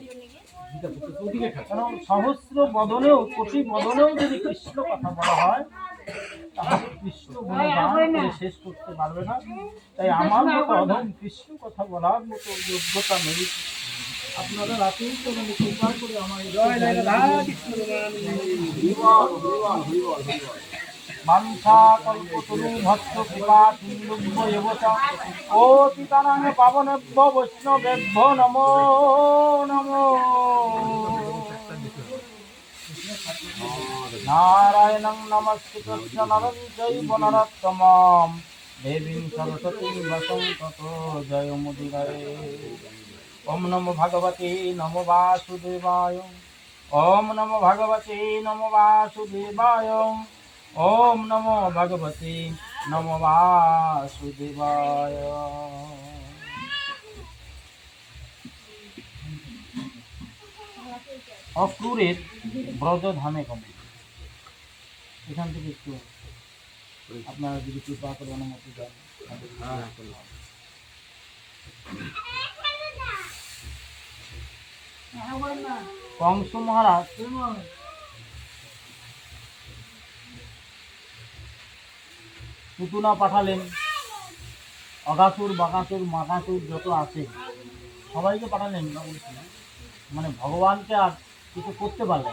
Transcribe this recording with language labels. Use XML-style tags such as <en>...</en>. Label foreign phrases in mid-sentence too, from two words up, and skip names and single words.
<bn>কারণ সহস্র বদনেও কোটি বদনেও যদি কৃষ্ণ কথা বলা হয় তাহলে কৃষ্ণ গুণগান করে শেষ করতে পারবে না। তাই আমার মতো অধম কৃষ্ণ কথা বলার মতো যোগ্যতা নেই। আপনারা রাতেই তো মানে কৃপা করে আমার</bn> <sa>বাঞ্ছা কল্পতরু ভক্ত কৃপা সিন্ধুভ্য এব চ পতিতানাং পাবনেভ্য বৈষ্ণবেভ্য নমো নমো। নারায়ণং নমস্কৃত্য নরং চৈব নরোত্তমং দেবীং সরস্বতীং ব্যাসং ততো জয়মুদীরয়ে। ওম নমো ভগবতে নমো বাসুদেবায়। ওম নমো ভগবতে নমো বাসুদেবায়। ওম নমো ভগবতে নমো বাসুদেবায়।</sa> <bn>অক্রূরের ব্রজধামে গমন। এখান থেকে একটু আপনারা যদি কৃপা করে অনুমতি দেন। কংস মহারাজ পুতুনা পাঠালেন, অগাসুর বাগাসুর মাগাসুর যত আছে সবাইকে পাঠালেন, মানে ভগবানকে আর কিছু করতে পারলেন।</bn>